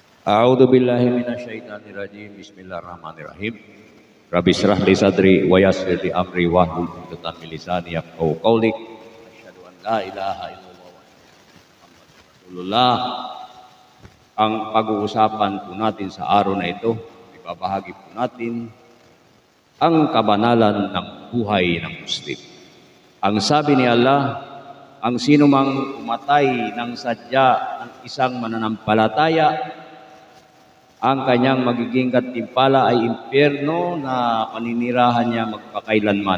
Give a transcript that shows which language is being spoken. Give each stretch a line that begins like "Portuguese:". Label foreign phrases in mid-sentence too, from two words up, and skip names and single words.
Arabic: أعوذ بالله من الشيطان الرجيم بسم الله الرحمن الرحيم. رب اشرح لي صدري ويسر لي أمري واحلل عقدة من لساني يفقهوا قولي. أشهد أن لا إله إلا الله ورسول الله.
Filipino: Ang pag-uusapan po natin sa araw na ito, ibabahagi po natin ang kabanalan ng buhay ng Muslim. Ang sabi ni Allah, ang sino mang umatay ng sadya ng isang mananampalataya, ang kanyang magiging katimpala ay impyerno na paninirahan niya magpakailanman.